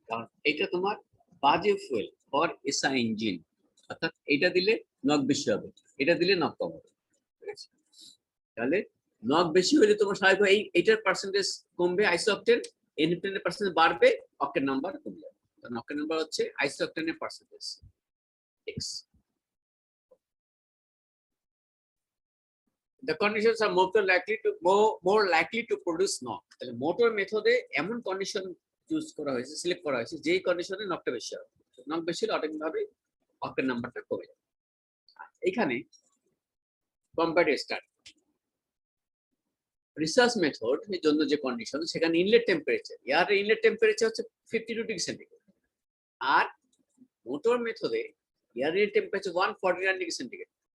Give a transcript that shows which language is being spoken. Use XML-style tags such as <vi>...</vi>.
<bn>কারণ এটা তোমার বাজে ফুয়েল ফর এসআই ইঞ্জিন, অর্থাৎ এটা দিলে নক বেশি হবে, এটা দিলে নক কম হবে। ঠিক আছে, তাহলে নক বেশি হলে তোমার স্বাভাবিক এইটার পার্সেন্টেজ কমবে আইসোঅক্টেন, এনঅক্টেনের পার্সেন্টেজ বাড়বে, অক্টেন নাম্বার কমে যাবে। কারণ অক্টেন নাম্বার হচ্ছে আইসোঅক্টেনের percentage x.</bn> <en>The conditions are more likely to produce knock.</en> <bn>তাহলে মোটর মেথডে এমন কন্ডিশন চুজ করা হয়েছে, সিলেক্ট করা হয়েছে যেই কন্ডিশনে নকটা বেশি হবে। নক বেশি হলে অটোমেটিক ভাবে অক্টেন নাম্বারটা কমে যাবে। এখানে কম্পারেটিভ স্টার্ট রিসার্চ মেথড এর জন্য যে কন্ডিশন, সেখানে inlet temperature, air inlet temperature হচ্ছে 52 ডিগ্রি সেন্টিগ্রেড, আর মোটর মেথডে air inlet temperature 149 degree centigrade.</bn>